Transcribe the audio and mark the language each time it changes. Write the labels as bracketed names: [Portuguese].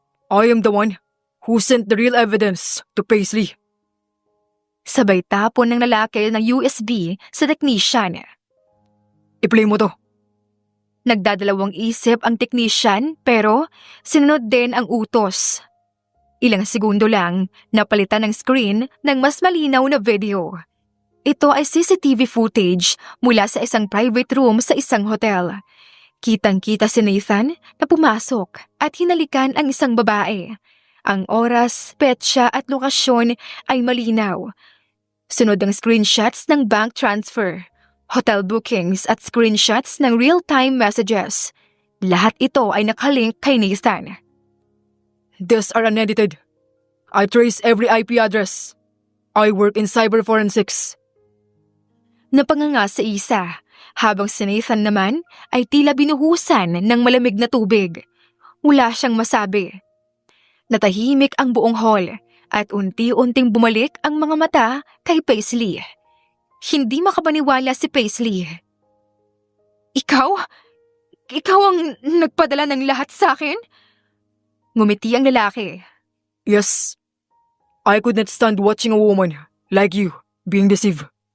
[English] I am the one who sent the real evidence to Paisley. [Filipino] Sabay tapon ng lalaki ng USB sa technician. I-play mo to. Nagdadalawang isip ang technician pero sinunod din ang utos. Ilang segundo lang, napalitan ng screen ng mas malinaw na video. Ito ay CCTV footage mula sa isang private room sa isang hotel. Kitang-kita si Nathan na pumasok at hinalikan ang isang babae. Ang oras, petsa at lokasyon ay malinaw. Sunod ang screenshots ng bank transfer, hotel bookings at screenshots ng real-time messages. Lahat ito ay nakalink kay Nathan. [English] These are unedited. I trace every IP address. I work in cyber forensics. [Filipino] Napanganga sa isa, habang si Nathan naman ay tila binuhusan ng malamig na tubig. Wala siyang masabi. Natahimik ang buong hall at unti-unting bumalik ang mga mata kay Paisley. Hindi makapaniwala si Paisley. Ikaw? Ikaw ang nagpadala ng lahat sa akin? Ngumiti ang lalaki. [English] Yes. I could not stand watching a woman like you being deceived.